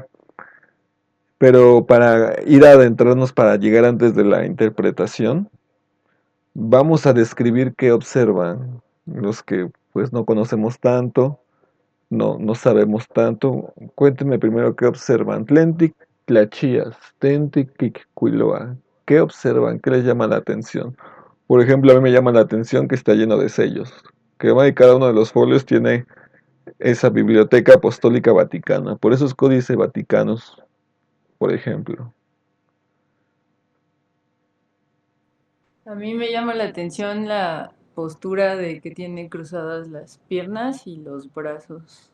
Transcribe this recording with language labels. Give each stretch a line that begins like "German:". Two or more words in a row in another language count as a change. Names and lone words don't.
Spanish: Pero para ir a adentrarnos, para llegar antes de la interpretación, vamos a describir qué observan los que pues no conocemos tanto, no sabemos tanto. Cuéntenme primero qué observan.
Nahuatl languages: Tlentic tlachías, tentic quiloa.
Spanish: ¿Qué observan? ¿Qué les llama la atención? Por ejemplo, a mí me llama la atención que está lleno de sellos. Que va y cada uno de los folios tiene esa biblioteca apostólica vaticana. Por esos códices vaticanos, por ejemplo. A mí me llama la atención la postura de que tiene cruzadas las piernas y los brazos.